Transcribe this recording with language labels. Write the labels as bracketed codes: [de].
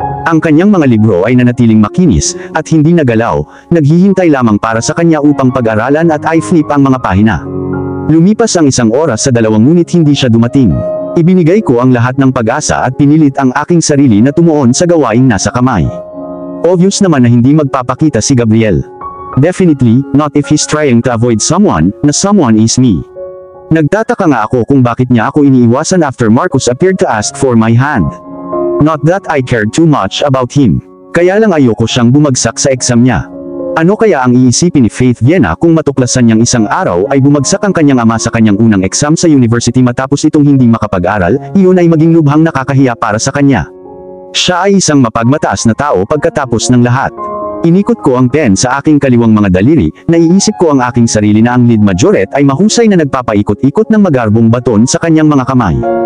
[tl] Ang kanyang mga libro ay nanatiling makinis, at hindi nagalaw, naghihintay lamang para sa kanya upang pag-aralan at i-flip ang mga pahina. Lumipas ang 1 oras sa 2 ngunit hindi siya dumating. Ibinigay ko ang lahat ng pag-asa at pinilit ang aking sarili na tumuon sa gawaing nasa kamay. Obvious naman na hindi magpapakita si Gabriel. [en] Definitely, not if he's trying to avoid someone, na someone is me. [tl] Nagtataka nga ako kung bakit niya ako iniiwasan [en] after Marcos appeared to ask for my hand. Not that I cared too much about him. [tl] Kaya lang ayoko siyang bumagsak sa exam niya. Ano kaya ang iisipin ni Faith Viena kung matuklasan niyang isang araw ay bumagsak ang kanyang ama sa kanyang unang exam sa university matapos itong hindi makapag-aral, iyon ay maging lubhang nakakahiya para sa kanya. Siya ay isang mapagmataas na tao pagkatapos ng lahat. Inikot ko ang pen sa aking kaliwang mga daliri, naiisip ko ang aking sarili na ang lead majorette ay mahusay na nagpapaikot-ikot ng magarbong baton sa kanyang mga kamay.